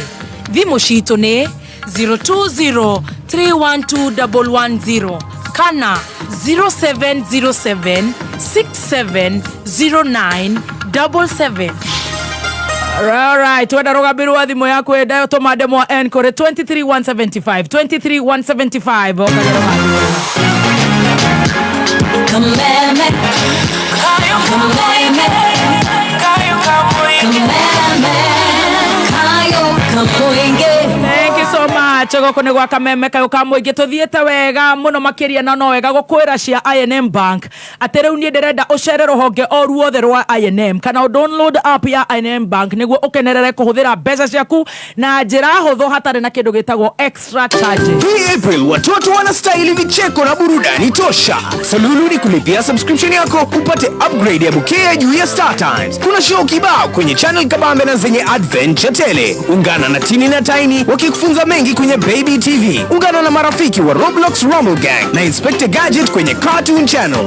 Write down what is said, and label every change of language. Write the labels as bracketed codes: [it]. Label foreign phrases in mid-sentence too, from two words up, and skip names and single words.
[ki] Thimũ citũ nĩ 020-312-110 kana 0707-670977. Alright, wenda rugambirwo wa thimũ yaku enda tũma demo N kore 23175 23175 okagero hano. Kameme [en] Thank you so much. [ki] Goko nĩ gwa Kameme kayũ ka mũingĩ tũthiĩte wega mũno makĩria na no wega gũkwĩra cia I&M Bank atĩ rĩu niĩ ndĩrenda ũcere rũhonge o ruothe rwa I&M kana [en] download app [ki] ya I&M Bank nĩguo ũkenerere kũhũthĩra mbeca ciaku na njĩra hũthũ hatarĩ na kĩndũ gĩtagwo [en] extra charges. [sw] Hii April watoto wanastahili vicheko na burudani tosha. Salulu ni kulipia subscription yako upate upgrade ya bouquet ya juu ya Star Times. Kuna show kibao kwenye channel kabambe na zenye adventure tele. Ungana na Tini na Tiny wakikufunza mengi kwenye Baby TV. Ungana na marafiki wa Roblox Rumble Gang na Inspector Gadget kwenye Cartoon Channel.